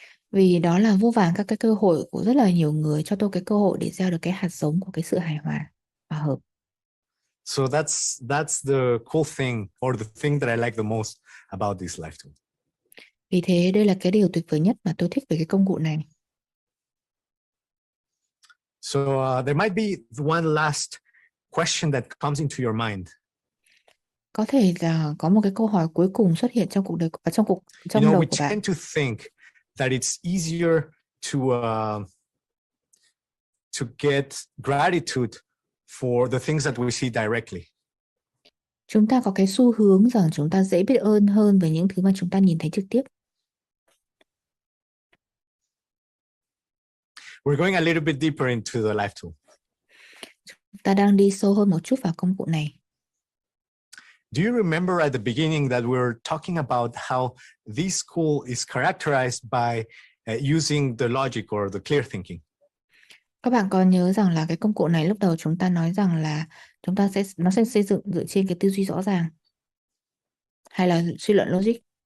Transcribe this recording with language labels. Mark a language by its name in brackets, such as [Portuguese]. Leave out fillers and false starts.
[Vietnamese] Vì đó là vô vàn các cái cơ hội của rất là nhiều người cho tôi cái cơ hội để gieo được cái hạt giống của cái sự hài hòa, hòa hợp. [English] So that's the cool thing, or the thing that I like the most about this life tool. [Vietnamese] Vì thế đây là cái điều tuyệt vời nhất mà tôi thích về cái công cụ này. [English] So there might be one last question that comes into your mind. [Vietnamese] Có thể là có một cái câu hỏi cuối cùng xuất hiện trong cuộc đời trong đầu [English] we [Vietnamese] của bạn. [English] tend to think that it's easier to get gratitude for the things that we see directly. [Vietnamese] Chúng ta có cái xu hướng rằng chúng ta dễ biết ơn hơn về những thứ mà chúng ta nhìn thấy trực tiếp. [English] We're going a little bit deeper into the life tool. [Vietnamese] Ta đang đi sâu hơn một chút vào công cụ này. [English] Do you remember at the beginning that we were talking about how this tool is characterized by using the logic or the clear thinking? [Vietnamese] Các bạn có nhớ rằng là cái công cụ này lúc đầu chúng ta nói rằng là nó sẽ xây dựng dựa trên cái tư duy rõ ràng hay là suy luận logic.